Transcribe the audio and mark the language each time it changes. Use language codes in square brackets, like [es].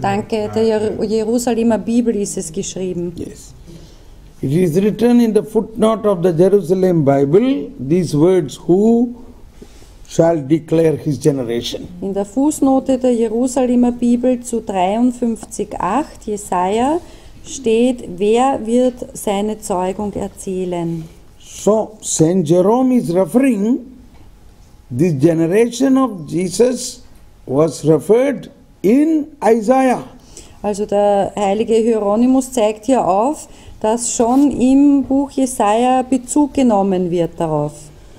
[de] danke, der Jerusalemer Bibel ist es geschrieben. [en] Yes. It is written in the footnote of the Jerusalem Bible, these words, who shall declare his generation. [de] In der Fußnote der Jerusalemer Bibel zu 53,8 Jesaja steht, wer wird seine Zeugung erzählen? [en] So, Saint Jerome is referring, this generation of Jesus was referred in Isaiah. [de] Also der heilige Hieronymus zeigt hier auf, dass schon im Buch Jesaja Bezug genommen wird darauf.